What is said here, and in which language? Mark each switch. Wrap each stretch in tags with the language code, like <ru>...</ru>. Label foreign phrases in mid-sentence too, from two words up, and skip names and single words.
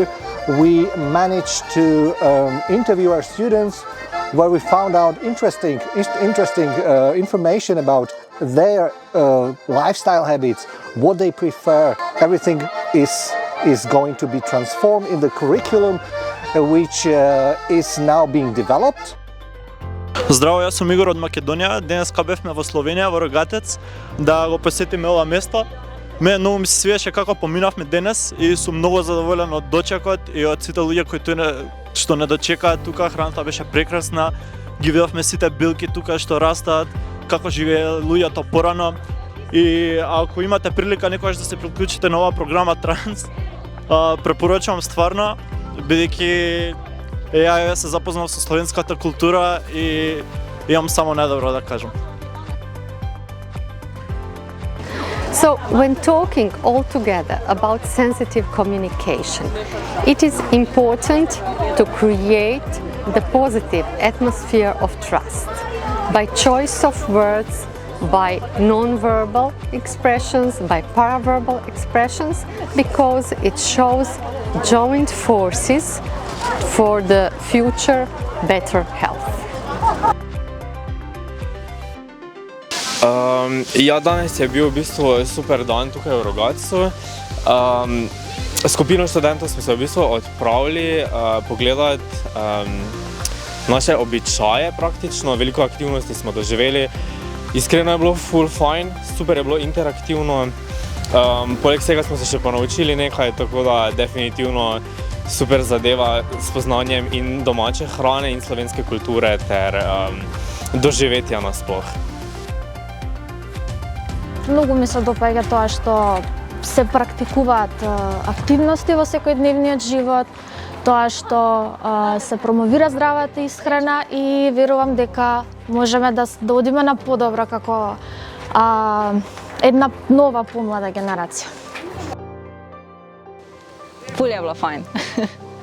<en>We managed to interview our students, where we found out interesting information about their lifestyle habits, what they prefer. Everything is going to be transformed in the curriculum, which is now being developed.</en> <mk>Здраво, јас сум Игор од Македонија. Денеска бевме во Словенија, во Рогатец, да го посетиме ова место. Мене многу ми се свиеше како поминавме денес и сум многу задоволен од дочекот и од сите луѓе кои што не дочекаат тука. Храната беше прекрасна. Ги видовме сите билки тука што растаат, како живееле луѓето порано. И ако имате прилика некогаш да се приклучите на оваа програма Транс, препорачувам стварно, бидејќи ја се запознав со словенската култура и имам само најдобро да кажам.</mk> <en>So, when talking all together about sensitive communication, it is important to create the positive atmosphere of trust by choice of words, by non-verbal expressions, by paraverbal expressions, because it shows joint forces for the future better health.</en> <sl>Ja, danes je bil v bistvu super dan tukaj v Rogatcu. Skupino študentov smo se v bistvu odpravili pogledati naše običaje praktično, veliko aktivnosti smo doživeli. Iskreno je bilo full fine, super je bilo interaktivno. Poleg vsega smo se še ponaučili nekaj, tako da definitivno super zadeva s poznanjem in domače hrane in slovenske kulture ter doživetja nasploh.</sl> <mk>Многу ми се допаѓа тоа што се практикуваат активности во секојдневниот живот, тоа што се промовира здравата исхрана и верувам дека можеме да одиме на подобро како една нова помлада генерација.</mk> <sl>Ful je bilo fajn.</sl>